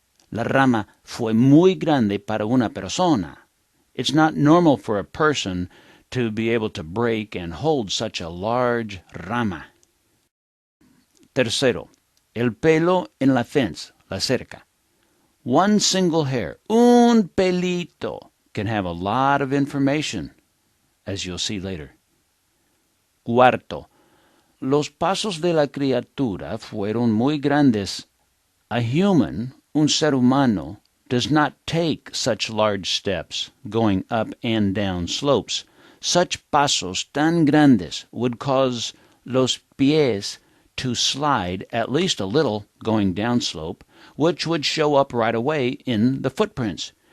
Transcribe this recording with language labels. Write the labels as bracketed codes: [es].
[es] La rama fue muy grande para una persona. [en] It's not normal for a person to be able to break and hold such a large rama. [es] Tercero, el pelo en la fence, la cerca. [en] One single hair, [es] un pelito, [en] can have a lot of information, as you'll see later. [es] Cuarto, los pasos de la criatura fueron muy grandes. [en] A human, [es] un ser humano, [en] does not take such large steps going up and down slopes. Such [es] pasos tan grandes [en] would cause [es] los pies [en] to slide at least a little going downslope, which would show up right away in the footprints.